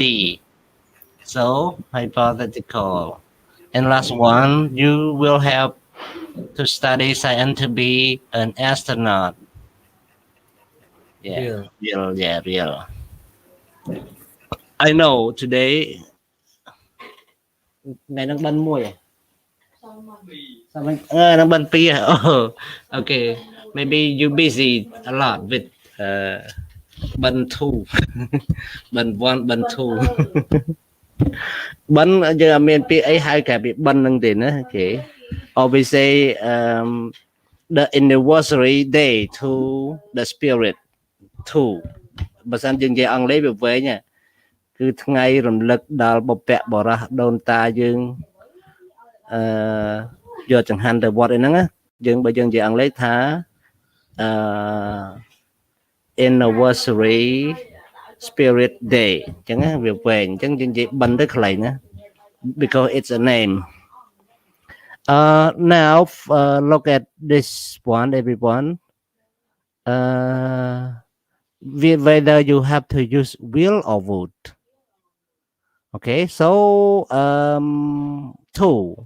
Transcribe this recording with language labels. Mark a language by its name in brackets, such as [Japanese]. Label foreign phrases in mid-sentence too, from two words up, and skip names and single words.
[English] So hypothetical. And last one, you will have to study science to be an astronaut. Yeah, real. I know today. [Khmer] ថ្ងៃនឹងបានមួយនឹងបានពីរ [English] Okay, maybe you busy a lot with [Khmer] បាន two បាន one បាន two បានយើងអត់មានពាក្យអីហៅក្រៅពីបាននឹងទេណា [English] Okay, or we say the anniversary day to the spirit two [Khmer] បើសិនយើងនិយាយអង់គ្លេសវាវែងគឺថ្ងៃរំលឹកដល់បុព្វបុរសដូនតាយើង យកចង្ហាន់ទៅវត្តអីហ្នឹងយើងបើយើងនិយាយអង់គ្លេសថា [English] anniversary spirit day [Khmer] អញ្ចឹងវាវែងអញ្ចឹងយើងនិយាយបិណ្ឌទៅខ្លីណា [English] because it's a name. Now look at this one, everyone. Whether you have to use will or would. Okay, so 2.